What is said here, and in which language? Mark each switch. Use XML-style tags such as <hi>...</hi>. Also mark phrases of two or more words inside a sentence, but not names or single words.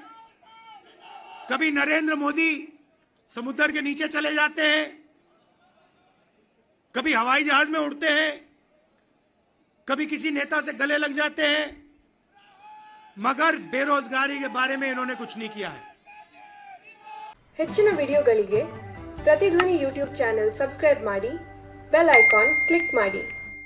<hi>कभी नरेंद्र मोदी समुद्र के नीचे चले जाते हैं, कभी हवाई जहाज में उड़ते हैं, कभी किसी नेता से गले लग जाते हैं, मगर बेरोजगारी के बारे में इन्होंने कुछ नहीं किया है।</hi> <kn>ಹೆಚ್ಚಿನ ವಿಡಿಯೋಗಳಿಗೆ ಪ್ರತಿಧ್ವನಿ</kn> <en>YouTube channel subscribe</en> <kn>ಮಾಡಿ,</kn> <en>bell icon click</en> <kn>ಮಾಡಿ।</kn>